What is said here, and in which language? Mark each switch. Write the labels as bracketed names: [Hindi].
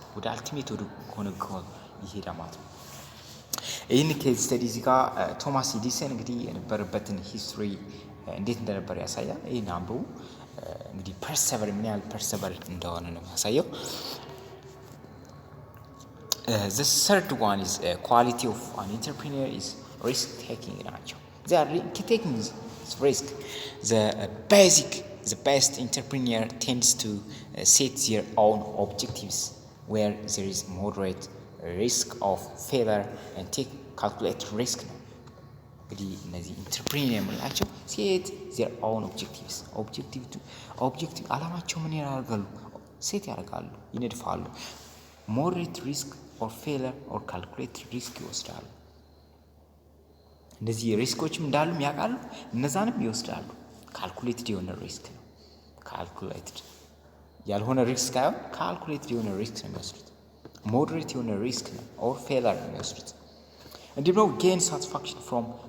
[Amharic] ወደ አልቲሜት ወደ ሆነ ጎል ይሄዳል ማለት ነው። ይህን ኬዝ ስተዲ እዚህ ጋር ቶማስ ኤዲሰን እንግዲህ የነበረበትን ሂስትሪ እንዴት እንደነበር ያሳያል። ይህን አንብቡ። እንግዲህ ፐርሰቨር ምን ያህል ፐርሰቨር እንደሆነ ነው የሚያሳየው። [English] The third one is quality of an entrepreneur is risk taking [Amharic] ናቸው። [English] they are taking risk. The best entrepreneur tends to set their own objectives where there is moderate risk of failure and take calculated risk ነው። [Amharic] እንግዲህ እነዚህ ኢንተርፕሪነር የምንላቸው ሴት their own objectives ኦብጀክቲቭ አላማቸው ምን ያደርጋሉ? ሴት ያደርጋሉ፣ ይነድፋሉ። [English] moderate risk or failure or calculated risk [Amharic] ይወስዳሉ። እነዚህ ሪስኮችም እንዳሉም ያውቃሉ፣ እነዛንም ይወስዳሉ። ካልኩሌትድ የሆነ ሪስክ ነው። ካልኩሌትድ ያልሆነ ሪስክ ሳይሆን ካልኩሌትድ የሆነ ሪስክ ነው የሚወስዱት። ሞዴሬት የሆነ ሪስክ ነው ኦር ፌለር ነው የሚወስዱት። እንዲሁም ደግሞ ጌን ሳቲስፋክሽን ፍሮም